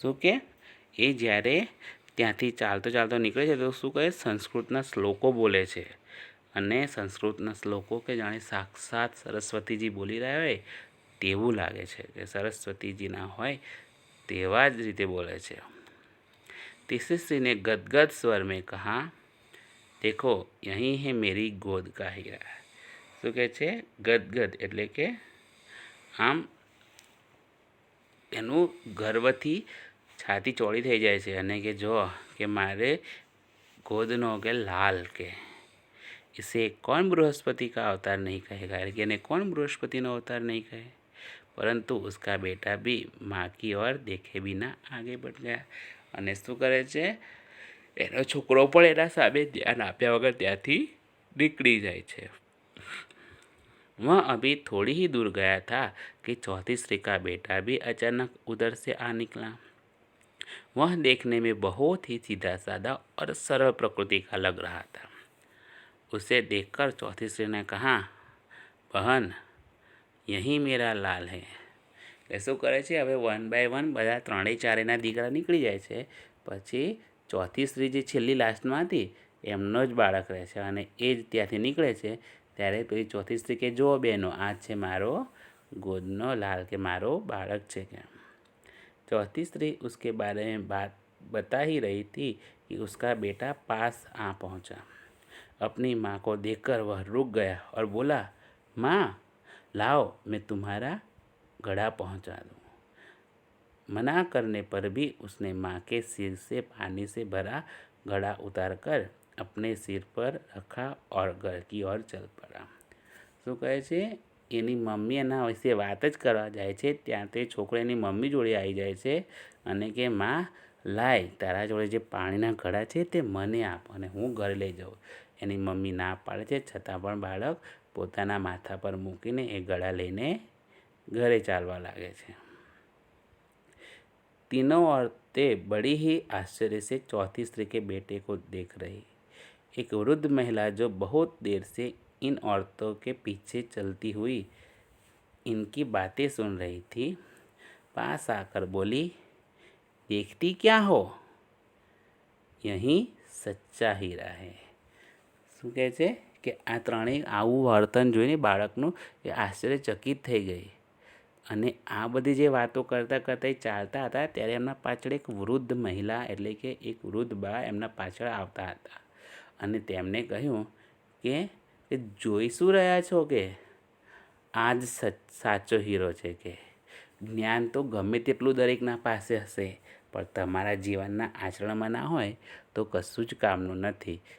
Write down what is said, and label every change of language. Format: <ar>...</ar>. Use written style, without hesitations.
<gu>શું કે એ જ્યારે ત્યાંથી ચાલતો ચાલતો નીકળે છે તો શું કહે, સંસ્કૃતના શ્લોકો બોલે છે, અને સંસ્કૃતના શ્લોકો કે જાણે સાક્ષાત સરસ્વતીજી બોલી રહ્યા હોય તેવું લાગે છે, કે સરસ્વતીજીના હોય તેવા જ રીતે બોલે છે।</gu> <hi>तीसरी स्त्री ने गदगद स्वर में कहा, देखो, यही है मेरी गोद का हीरा।</hi> <gu>શું કહે છે, ગદગદ એટલે કે આમ એનું ગર્વથી છાતી ચોળી થઈ જાય છે, અને કે જો કે મારે ગોદનો કે લાલ કે</gu> <hi>इसे कौन बृहस्पति का अवतार नहीं कहेगा, कि इन्हें कौन बृहस्पति નો अवतार नहीं कहे। परंतु उसका बेटा भी माँ की ओर देखे बिना आगे बढ़ गया।</hi> <gu>અને શું કરે છે, એનો છોકરો પણ એના સામે ધ્યાન આપ્યા વગર ત્યાંથી નીકળી જાય છે।</gu> <hi>वह अभी थोड़ी ही दूर गया था कि चौथी स्त्री का बेटा भी अचानक उधर से आ निकला। वह देखने में बहुत ही सीधा साधा और सरल प्रकृति का लग रहा था। उसे देखकर चौथी स्त्री ने कहा, बहन, यही मेरा लाल है।</hi> <gu>એટલે શું કરે છે, હવે 1 બાય 1 બધા ત્રણેય ચારેયના દીકરા નીકળી જાય છે, પછી ચોથી સ્ત્રી જે છેલ્લી લાસ્ટમાં હતી એમનો જ બાળક રહે છે, અને એ જ ત્યાંથી નીકળે છે। ત્યારે પેલી ચોથી સ્ત્રી કે જો બહેનો, આ છે મારો ગોદનો લાલ, કે મારો બાળક છે કે।</gu> <hi>चौथी स्त्री उसके बारे में बात बता ही रही थी कि उसका बेटा पास आ पहुंचा। अपनी माँ को देखकर वह रुक गया और बोला, माँ, लाओ, मैं तुम्हारा घड़ा पहुंचा दूँ। मना करने पर भी उसने माँ के सिर से पानी से भरा घड़ा उतारकर अपने सिर पर रखा और घर की ओर चल पड़ा।</hi> <gu>શું કહે છે, એની મમ્મી એના વિશે વાત જ કરવા જાય છે, ત્યાં તે છોકરો એની મમ્મી જોડે આવી જાય છે અને કે માં, લાય, તારા જોડે જે પાણીના ઘડા છે તે મને આપ અને હું ઘરે લઈ જાઉં। એની મમ્મી ના પાડે છે, છતાં પણ બાળક પોતાના માથા પર મૂકીને એ ઘડા લઈને ઘરે ચાલવા લાગે છે।</gu> <hi>तीनों औरतें बड़ी ही आश्चर्य से चौथी स्त्री के बेटे को देख रही। एक वृद्ध महिला जो बहुत देर से इन औरतों के पीछे चलती हुई इनकी बातें सुन रही थी, पास आकर बोली, देखती क्या हो, यही सच्चा हीरा है।</hi> <gu>શું કહે છે કે આ ત્રણેય આવું વર્તન જોઈને બાળકનું એ આશ્ચર્યચકિત થઈ ગઈ અને આ બધી જે વાતો કરતાં કરતાં એ ચાલતા હતા ત્યારે એમના પાછળ એક વૃદ્ધ મહિલા એટલે કે એક વૃદ્ધ બા એમના પાછળ આવતા હતા અને તેમને કહ્યું કે જોઈ શું રહ્યા છો કે આ જ સાચો હીરો છે કે જ્ઞાન તો ગમે તેટલું દરેકના પાસે હશે પણ તમારા જીવનના આચરણમાં ના હોય તો કશું જ કામનું નથી.</gu>